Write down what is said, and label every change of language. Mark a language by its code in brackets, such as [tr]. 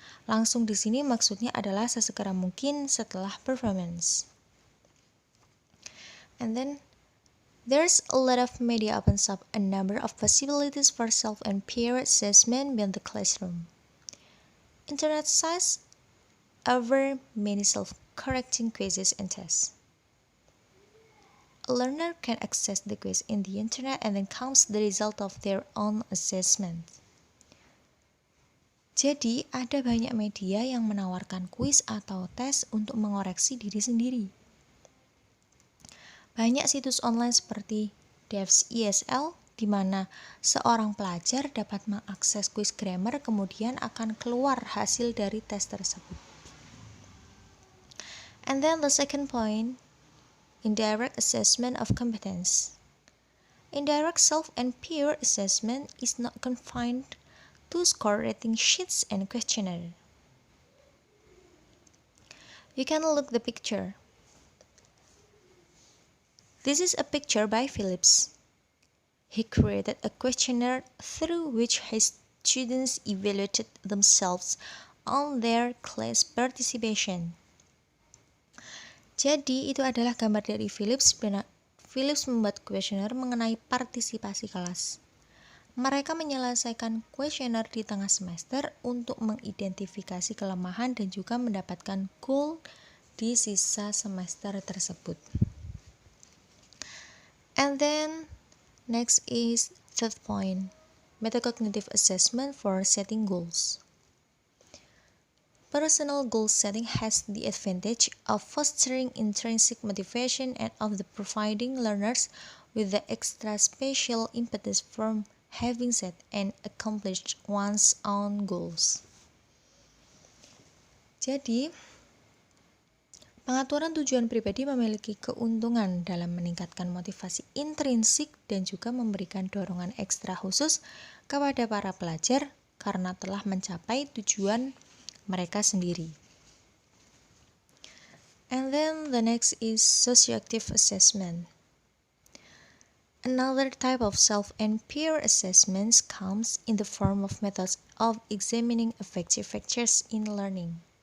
[id] Langsung di sini maksudnya adalah sesegera mungkin setelah performance. [en] And then there's a lot of media opens up a number of possibilities for self and peer assessment beyond the classroom. Internet sites offer many self-correcting quizzes and tests. a learner can access the quiz in the internet and then comes the result of their own assessment. [id] Jadi, ada banyak media yang menawarkan kuis atau tes untuk mengoreksi diri sendiri. Banyak situs online seperti Devs ESL, di mana seorang pelajar dapat mengakses kuis grammar, kemudian akan keluar hasil dari tes tersebut. [en] And then the second point, indirect assessment of competence. Indirect self and peer assessment is not confined to score rating sheets and questionnaire. You can look the picture. This is a picture by Phillips. He created a questionnaire through which his students evaluated themselves on their class participation. [id] Jadi itu adalah gambar dari Phillips. Phillips membuat kuesioner mengenai partisipasi kelas. Mereka menyelesaikan kuesioner di tengah semester untuk mengidentifikasi kelemahan dan juga mendapatkan goal di sisa semester tersebut. [en] And then next is third point, metacognitive assessment for setting goals. Personal goal setting has the advantage of fostering intrinsic motivation and of providing learners with the extra special impetus from having set and accomplished one's own goals. [id] Jadi, pengaturan tujuan pribadi memiliki keuntungan dalam meningkatkan motivasi intrinsik dan juga memberikan dorongan ekstra khusus kepada para pelajar karena telah mencapai tujuan mereka sendiri. [en] And then the next is socioactive assessment. Another type of self and peer assessments comes in the form of methods of examining affective factors in learning.